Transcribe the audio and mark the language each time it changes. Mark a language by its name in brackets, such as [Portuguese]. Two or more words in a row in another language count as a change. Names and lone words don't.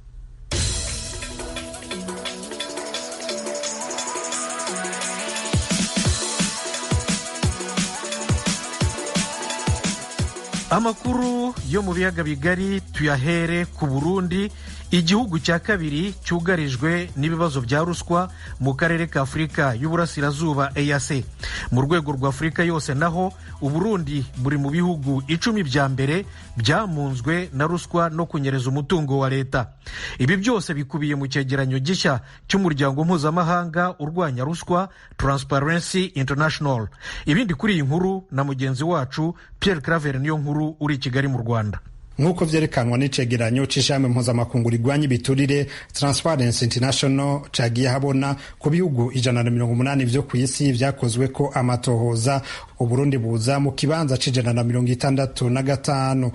[Kinyarwanda] Amakuru yo mu biyaga bigari tuyahere ku Burundi, igihugu cya kabiri cyugarijwe n'ibibazo bya ruswa mu karere ka Afurika y'Uburasirazuba EAC. Mu rwego rwa Afurika yose naho Uburundi buri mu bihugu 10 bya mbere byamunzwe na ruswa no kunyereza umutungo wa leta. Ibi byose bikubiye mu cyegeranyo gishya cy'umuryango mpuzamahanga urwanya ruswa Transparency International. Ibindi kuri iyi nkuru na mugenzi wacu Pierre Claver niyo nkuru uri Kigali mu Rwanda. [Rundi] Nk'uko vyerekanwa n'icegeranyo c'ishami mpuzamakungu rigwanya ibiturire Transparency International cagiye habona ku bihugu 180 vyo kw'isi vyakozwe ko amatohoza, Uburundi buza mu kibanza c'165.